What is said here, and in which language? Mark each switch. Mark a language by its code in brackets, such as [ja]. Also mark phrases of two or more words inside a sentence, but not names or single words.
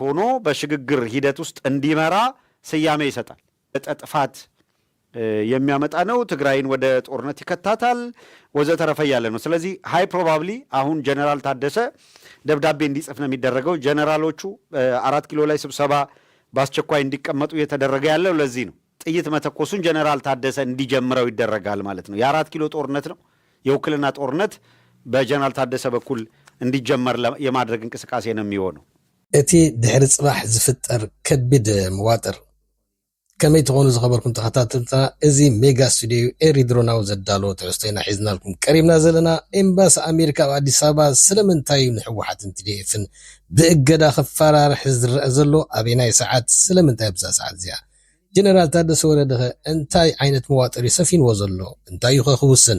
[am] ሆኖ በሽግግር ሂደት ውስጥ እንዲመራ ስያሜ ይሰጣል ጥፋት የሚያመጣ ነው ትግራይን ወደ ጦርነት ይከታታል ወዘተረፈ ያለ ነው ስለዚህ [en] high probably [am] አሁን ጀነራል ታደሰ ደብዳቤ እንዲጽፍ ነው የሚደረገው ጀነራሎቹ 4 ኪሎ ላይ ስብሰባ በአስቸኳይ እንዲቀመጡ እየተደረገ ያለው ለዚህ ነው ጥይት መተኮሱን ጀነራል ታደሰ እንዲጀምረው ይደረጋል ማለት ነው የ4 ኪሎ ጦርነት ነው የውክልና ጦርነት በጀነራል ታደሰ በኩል እንዲጀመር የማድረግ እንቅስቃሴ ነው የሚሆነው [ti] እቲ ድሕሪ ጽባሕ ዝፍጠር ከቢድ መዋጥር ከመይ ትኾኑ ዝኸበርኩም ተኸታተልታ እዚ ሜጋ ስቱዲዮ ኤሪድሮናው ዘዳሎ ተወስተይና ሒዝናልኩም ቀሪብና ዘለና ኤምባሲ ኣሜሪካ ኣብ ኣዲስ ኣበባ ስለምንታይ ንሕወሓትን ቲዲኤፍን ብእገዳ ክፈራርሕ ዝረአ ዘሎ ኣበናይ ሰዓት ስለምንታይ ብዛ ሰዓት እዚኣ ጀነራል ታደሰ ወረደ እንታይ ዓይነት መዋጥር ሰፊንዎ ዘሎ እንታይ ክውስን